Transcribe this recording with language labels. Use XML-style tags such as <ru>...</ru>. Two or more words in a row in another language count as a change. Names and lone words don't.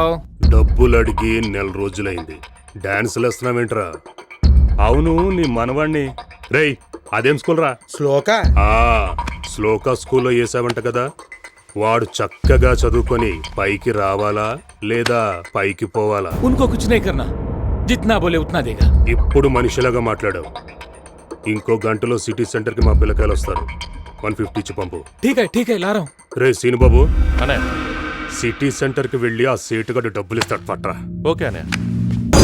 <te>డబ్బులు అడిగి 1 నెల రోజులైంది. డాన్సులు వేస్తున్నావేంట్రా? అవును, నీ మనవాణ్ణి. రేయ్, అదేం స్కూల్ రా? శ్లోక. శ్లోక స్కూల్లో వేసావంట కదా. వాడు చక్కగా చదువుకొని పైకి రావాలా లేదా పైకి పోవాలా?</te> <hi>उनको कुछ नहीं करना, जितना बोले उतना देगा.</hi> <te>ఇప్పుడు మనిషిలాగా మాట్లాడావు. ఇంకో గంటలో సిటీ సెంటర్కి మా పిల్లకాయలు వస్తారు. 150 ఇచ్చి పంపు.</te> <hi>ठीक है ला रहा हूं.</hi> <te>రే సీనుబాబు, అనే సిటీ సెంటర్కి వెళ్ళి ఆ సేటుగాడు డబ్బులు ఇస్తాడు పట్రా. ఓకే అనే.</te>